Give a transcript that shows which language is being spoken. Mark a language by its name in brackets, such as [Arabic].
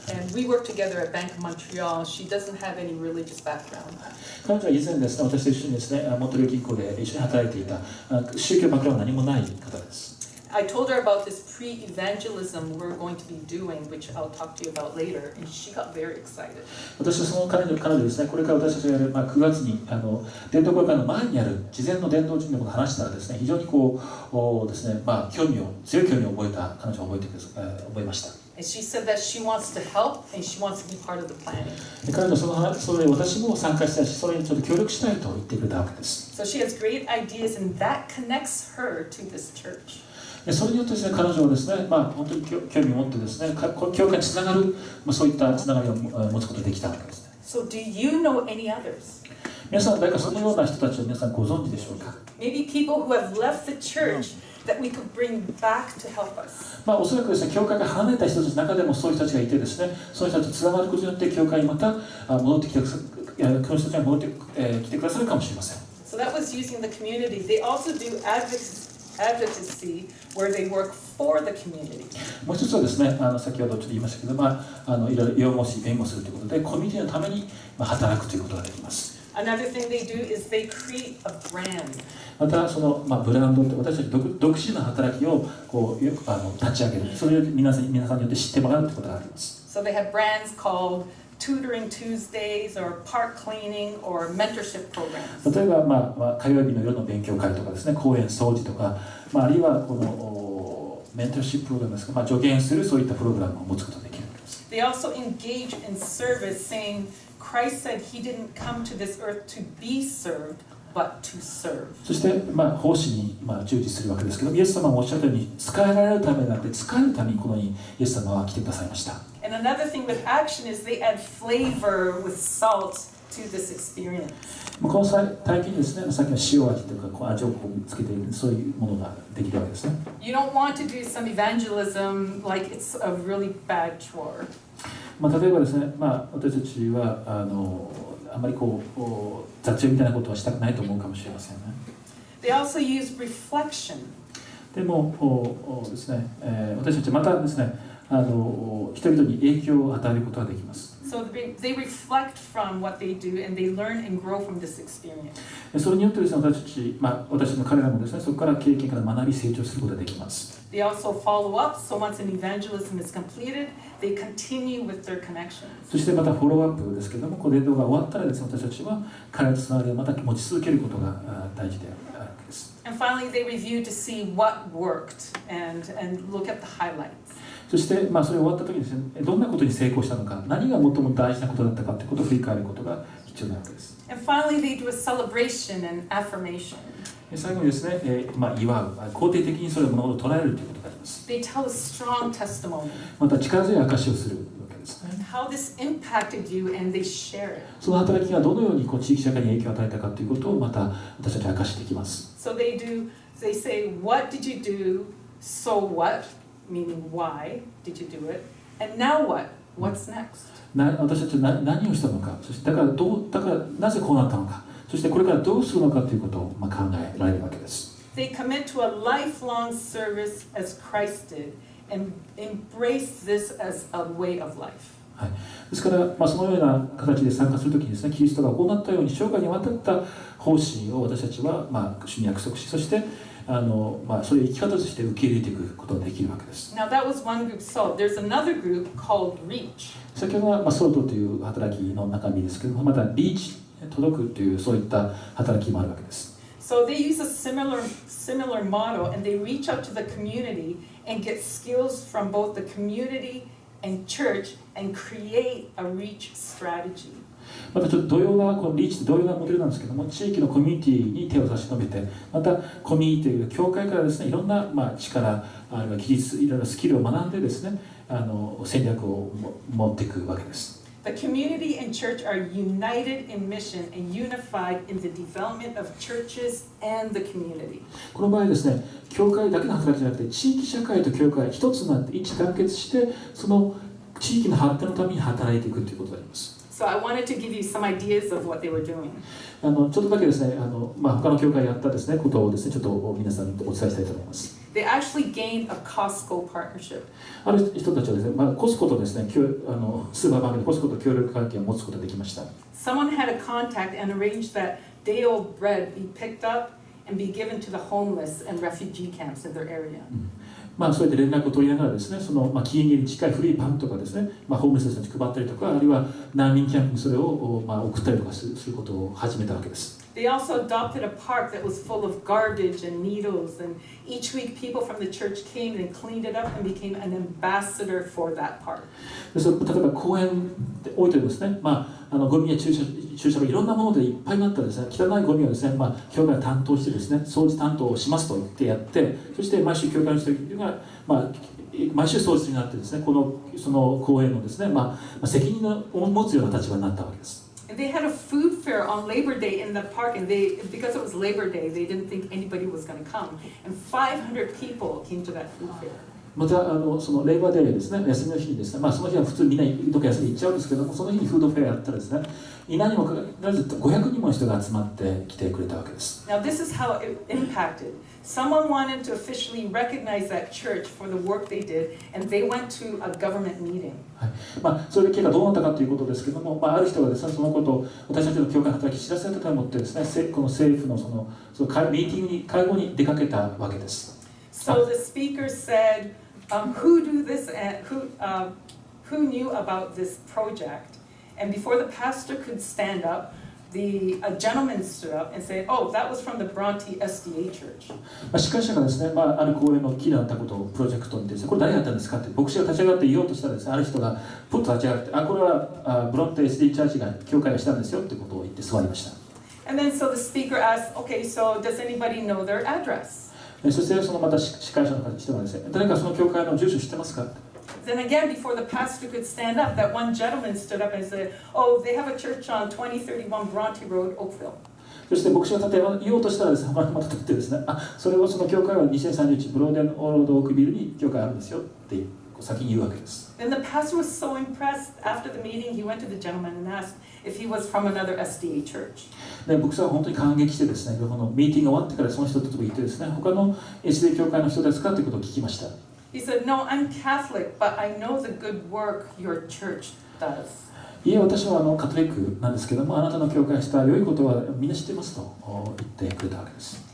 [English] And we work together at Bank of Montreal. She doesn't have any religious background. [Japanese] 彼女は以前ですね、私と一緒にですね、モントリオ銀行で一緒に働いていた宗教バックグラウンド何もない方です。 [English] I told her about this pre-evangelism we're going to be doing, which I'll talk to you about later, and she got very excited. [Japanese] 私はその彼女ですね、これから私たちがやる、9月に伝統公会の前にある事前の伝道準備のことを話したらですね、非常にですね、強い興味を覚えた彼女は覚えました。 [English] And she said that she wants to help and she wants to be part of the planning. [Japanese] 彼女はそれ私も参加したいし、それにちょっと協力したいと言ってくれたわけです。 [English] So she has great ideas, and that connects her to this church. [Japanese] それによってですね、彼女はですね、本当に興味を持ってですね、教会につながる、そういったつながりを持つことができたわけですね。 [English] So do you know any others? [Japanese] 皆さん、誰かそのような人たちを皆さんご存知でしょうか。 [English] Maybe people who have left the church that we could bring back to help us. [Japanese] おそらくですね、教会が離れた人たちの中でもそういう人たちがいてですね、そういう人たちとつながることによって教会にまた戻ってきて、この人たちが戻ってきてくださるかもしれません。 [English] So that was using the community. They also do advocacy where they work for the community. [Japanese] もう一つはですね、先ほどちょっと言いましたけど、いろいろ養護し弁護するということで、コミュニティのために働くということができます。 [English] Another thing they do is they create a brand. [Japanese] またその、ブランドって私たち独自の働きを立ち上げる、それを皆さんによって知ってもらうということがあります。 [English] So they have brands called Tutoring Tuesdays or Park Cleaning or Mentorship Programs. [Japanese] 例えば、火曜日の夜の勉強会とかですね、公園掃除とか、あるいはこのメンターシッププログラムですか、助言するそういったプログラムを持つことができるわけです。 [English] They also engage in service, saying Christ said he didn't come to this earth to be served, but to serve. [Japanese] そして、奉仕に、従事するわけですけど、イエス様もおっしゃったように、仕えられるためでなくて、仕えるためにこの世にイエス様は来てくださいました。 [English] And another thing with action is they add flavor with salt to this experience. [Japanese] この体験にですね、さっきの塩味とかこう味をこうつけている、そういうものができるわけですね。 [English] You don't want to do some evangelism like it's a really bad chore. [Japanese] 例えばですね、私たちはあまりこう雑用みたいなことはしたくないと思うかもしれませんね。 [English] They also use reflection. [Japanese] でもですね、私たちまたですね、人々に影響を与えることができます。 [English] So they reflect from what they do and they learn and grow from this experience. [Japanese] それによってですね、私の彼らもですね、そこから経験から学び成長することができます。 [English] They also follow up, so once an evangelism is completed, they continue with their connections. [Japanese] そしてまたフォローアップですけれども、この伝道が終わったらですね、私たちは彼らとつながりをまた持ち続けることが大事であるわけです。 [English] And finally, they review to see what worked and look at the highlights. [Japanese] そして、それ終わった時にですね、どんなことに成功したのか、何が最も大事なことだったかということを振り返ることが必要なわけです。 [English] And finally, they do a celebration and affirmation. [Japanese] 最後にですね、祝う、肯定的にそれを物事を捉えるということがあります。 [English] They tell a strong testimony. [Japanese] また力強い証しをするわけですね。 [English] How this impacted you and they share it. [Japanese] その働きがどのように地域社会に影響を与えたかということをまた私たちは明かしていきます。 [English] So they say, what did you do? So what? Meaning why did you do it? And now what? What's next? [Japanese] 私たちは何をしたのか、そしてだからなぜこうなったのか、そしてこれからどうするのかということを考えられるわけです。 [English] They commit to a lifelong service as Christ did and embrace this as a way of life. [Japanese] はい、ですから、そのような形で参加するときにですね、キリストが行ったように生涯にわたった奉仕を私たちは、主に約束し、そしてそれを生き方として受け入れていくことができるわけです。 [English] Now that was one group, so there's another group called Reach. [Japanese] 先ほどは、ソルトという働きの中身ですけども、またリーチ、届くというそういった働きもあるわけです。 [English] So they use a similar model and they reach out to the community and get skills from both the community and church and create a reach strategy. [Japanese] またちょっと同様なこのリーチと同様なモデルなんですけども、地域のコミュニティに手を差し伸べて、またコミュニティ教会からですね、いろんな力、あるいは技術、いろいろスキルを学んでですね、戦略を持っていくわけです。 [English] The community and church are united in mission and unified in the development of churches and the community. [Japanese] この場合ですね、教会だけの働きじゃなくて、地域社会と教会一つになって一致団結して、その地域の発展のために働いていくということであります。 [English] So I wanted to give you some ideas of what they were doing. [Japanese] ちょっとだけですね、他の教会がやったですね、ことをですね、ちょっと皆さんにお伝えしたいと思います。 [English] They actually gained a Costco partnership. [Japanese] ある人たちはですね、コスコとですね、スーパーマーケットコスコと協力関係を持つことができました。 [English] Someone had a contact and arranged that day-old bread be picked up and be given to the homeless and refugee camps in their area. [Japanese] そうやって連絡を取りながらですね、その期限に近い古いパンとかですね、ホームレスの人に配ったりとか、あるいは難民キャンプにそれを送ったりとかすることを始めたわけです。 [English] They also adopted a park that was full of garbage and needles, and each week people from the church came and cleaned it up and became an ambassador for that park. [Japanese] 例えば公園で置いてですね、ゴミや注射がいろんなものでいっぱいになったですね、汚いゴミをですね、教会が担当してですね、掃除担当をしますと言ってやって、そして毎週教会の人が毎週掃除になってですね、その公園のですね、責任を持つような立場になったわけです。 [English] And they had a food fair on Labor Day in the park, and because it was Labor Day, they didn't think anybody was going to come, and 500 people came to that food fair. [Japanese] またそのレイバーデーですね、休みの日にですね、その日は普通みんなどっか休みに行っちゃうんですけども、その日にフードフェアやったらですね、何もかかわらず500人もの人が集まってきてくれたわけです。 [English] Now this is how it impacted. Someone wanted to officially recognize that church for the work they did, and they went to a government meeting. [Japanese] それで結果どうなったかということですけども、ある人がですね、そのことを私たちの教会の働き知らせたと思ってですね、この政府のそのミーティングに会合に出かけたわけです。 [English] So the speaker said, who knew about this project? And before the pastor could stand up, a gentleman stood up and said, "Oh, that was from the Bronte SDA Church." [Japanese] 司会者がですね、ある講演の木であったことをプロジェクトにですね、これ誰やったんですかって牧師が立ち上がって言おうとしたらですね、ある人がプッと立ち上がって、これはブロンテ SD チャーチが教会がしたんですよってことを言って座りました。 [English] And then so the speaker asked, "Okay, so does anybody know their address?" [Japanese] そしてそのまた司会者の人がですね、誰かその教会の住所知ってますか？ [English] Then again, before the pastor could stand up, that one gentleman stood up and said, "Oh, they have a church on 2031 Bronte Road, Oakville." [Japanese] そして牧師が立て言おうとしたらですね、また立ってですね、それをその教会は2031ブローデンオールドオークビルに教会あるんですよって先に言うわけです。 [English] Then the pastor was so impressed. After the meeting, he went to the gentleman and asked if he was from another SDA church. [Japanese] で牧師は本当に感激してですね、このミーティングが終わってからその人と言ってですね、他の SDA 教会の人ですかということを聞きました。 [English] He said, "No, I'm Catholic, but I know the good work your church does." [Japanese] いえ、私はカトリックなんですけども、あなたの教会した良いことはみんな知ってますと言ってくれたわけです。